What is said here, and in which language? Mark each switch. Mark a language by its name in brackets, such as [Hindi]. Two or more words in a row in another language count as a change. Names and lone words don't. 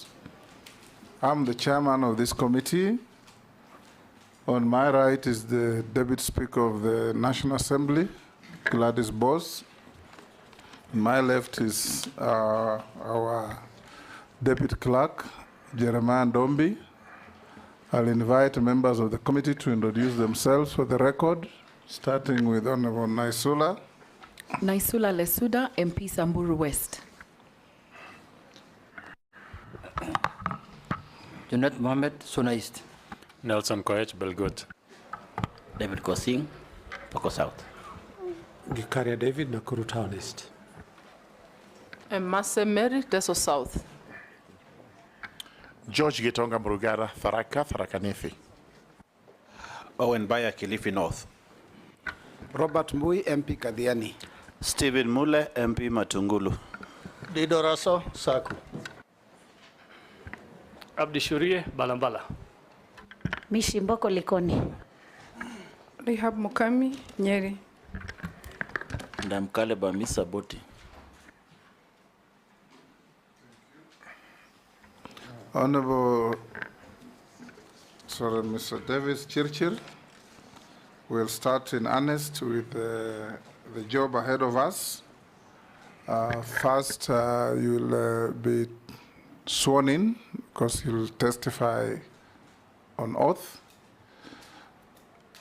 [English] I'm the chairman of this committee. On my right is the Deputy Speaker of the National Assembly, Gladys Bose. On my left is our Deputy Clerk, Jeremiah Ndombi. I'll invite members of the committee to introduce themselves for the record, starting with Honorable Naisula. Naisula Lesuda, MP Samburu West. Junet Mohammed, Suna East. Nelson Koech, Belgut. David Kosing, Poko South. Gikaria David, Nakuru Town East. Mase Mary, Teso South. George Gitonga Murugara, Tharaka Nithi. Owen Baya, Kilifi North. Robert Mbui, MP Kadhiani. Stephen Mule, MP Matungulu. Dido Raso, Saku. Abdi Shurie, Balambala. Mishimboko Likoni. Rehab Mukami, Nyeri. Ndamkale Bamisa Boti. Honorable, Mr. Davis Chirchir, we'll start in earnest with the job ahead of us. First, you'll be sworn in because you'll testify on oath.